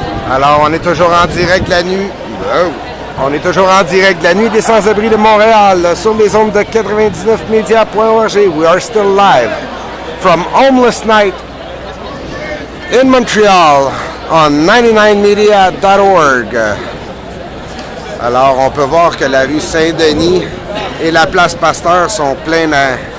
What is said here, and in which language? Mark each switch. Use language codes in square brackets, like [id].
[fr] Alors, on est toujours en direct de la nuit. On est toujours en direct de la nuit des sans-abri de Montréal sur les ondes de 99media.org. [en] We are still live from Homeless Night in Montreal on 99media.org. [fr] Alors, on peut voir que la rue Saint-Denis et la place Pasteur sont pleines à...